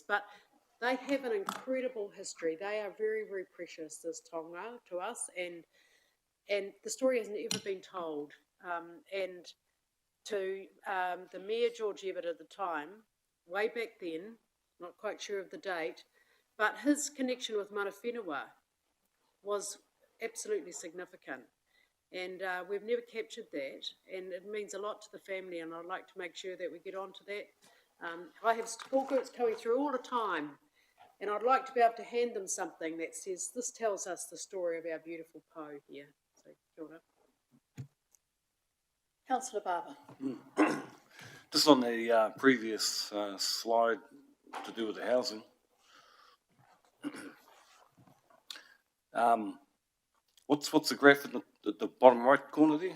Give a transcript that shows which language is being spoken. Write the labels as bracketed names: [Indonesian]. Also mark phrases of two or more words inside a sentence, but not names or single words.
[English] But they have an incredible history. They are very, very precious, this tonga, to us, and the story hasn't ever been told. And to the Mayor George Ebert at the time, way back then, not quite sure of the date, but his connection with mana whenua was absolutely significant. And we've never captured that, and it means a lot to the family, and I'd like to make sure that we get on to that. I have support groups coming through all the time, and I'd like to be able to hand them something that says, this tells us the story of our beautiful po here. So, [Māori] kia ora. [English] Councillor Barber. Just on the previous slide to do with the housing. What's the graph at the bottom right corner there?